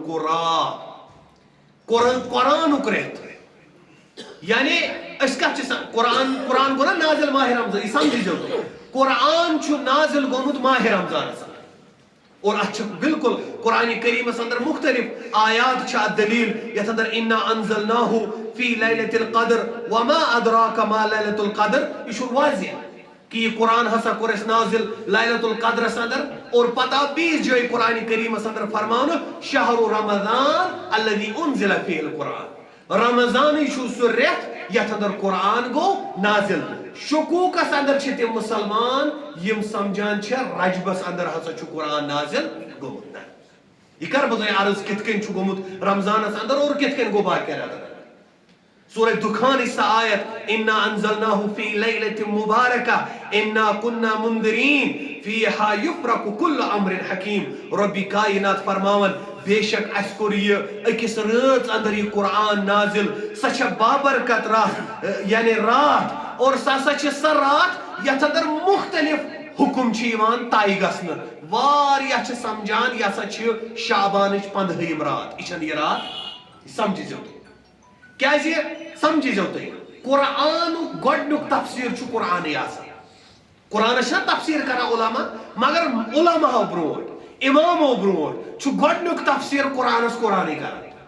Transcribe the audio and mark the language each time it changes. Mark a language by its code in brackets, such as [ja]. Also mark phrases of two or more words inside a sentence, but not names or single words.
[ks] قرآنُک رٮ۪تھ یعنی أسۍ کتھ چھِ قرآن گوٚو نا نازِل ماہ رمضان یہِ سمجھزیو تُہۍ قرآن چھُ نازِل گوٚمُت ماہ رمضانس اور اتھ چھِ بالکل قرآنِ کریٖمس انٛدر مختلف آیات چھِ اتھ دلیٖل یتھ انٛدر [ar] انا انزلناہُ فی لیلۃ القدر وما ادراک ما لیلۃ القدر [ks] یہِ چھُ واضح [ur] کہ یہ قرآن [ks] ہسا کوٚر اَسہِ نازل لیلۃ القدرس انٛدر اور پتہٕ آو بیٚیِس جایہِ قرآنِ کریٖمس انٛدر فرماونہٕ [ar] شہر رمضان الذی انزل فیہ القرآن [ks] رمضانٕے چھُ سُہ رٮ۪تھ یتھ انٛدر قرآن گوٚو نازل شکوٗکس انٛدر چھِ تِم مُسلمان یِم سمجھان چھِ رجبس انٛدر ہسا چھُ قرآن نازل گوٚمُت یہِ کرٕ بہٕ تۄہہِ عرض کِتھ کٔنۍ چھُ گوٚمُت رمضانس انٛدر اور کِتھ کٔنۍ گوٚو باقین رٮ۪تن سورہ دُخانٕچ سۄ آیت [ar] انا انزلناہُ فی لیلۃ مبارکہ انا کنا منذرین فیہا یفرق کل امر حکیم [ks] رۄبِ کائنات فرماون بے شک اسہِ کوٚر یہِ أکِس رٲژ انٛدر یہِ قرآن نازل سۄ چھےٚ بابرکت راتھ یعنی راتھ اور سۄ ہسا چھِ سۄ راتھ یتھ انٛدر مختلف حکم چھِ یِوان طے گژھنہٕ واریاہ چھِ سمجھان یہِ ہسا چھِ شابانٕچ 15ہِم رات یہِ چھنہٕ یہِ رات سمجھزیو تُہۍ کیازِ سمجھزیو تُہۍ قرآنُک گۄڈنیُک تفسیٖر چھُ قرآنٕے آسان قرآنس چھِنہ تفسیٖر کران علما مگر علماہو برونٛٹھ امامو برونٛٹھ چھُ گۄڈنیُک تفسیٖر قرآنس قرآنٕے کران